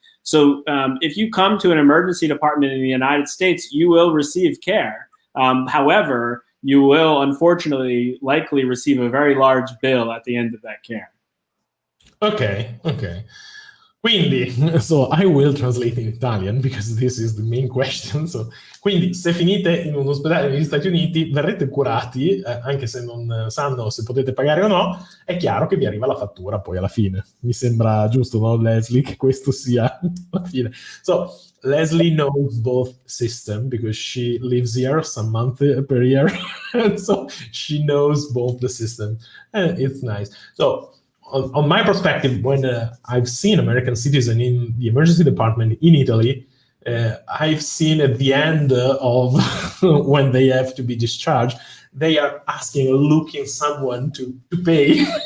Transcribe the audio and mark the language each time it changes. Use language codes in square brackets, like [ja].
[en] So if you come to an emergency department in the United States, you will receive care. However, you will unfortunately likely receive a very large bill at the end of that care. Okay. Quindi, so I will translate in Italian because this is the main question. [it] So, quindi, se finite in un ospedale negli Stati Uniti, verrete curati, anche se non sanno se potete pagare o no, è chiaro che vi arriva la fattura poi alla fine. Mi sembra giusto, no, Leslie, che questo sia la fine. [en] So, Leslie knows both system because she lives here some month per year, and so she knows both the system, and it's nice. So, on my perspective, when I've seen American citizen in the emergency department in Italy, I've seen at the end of when they have to be discharged, they are asking or looking someone to pay.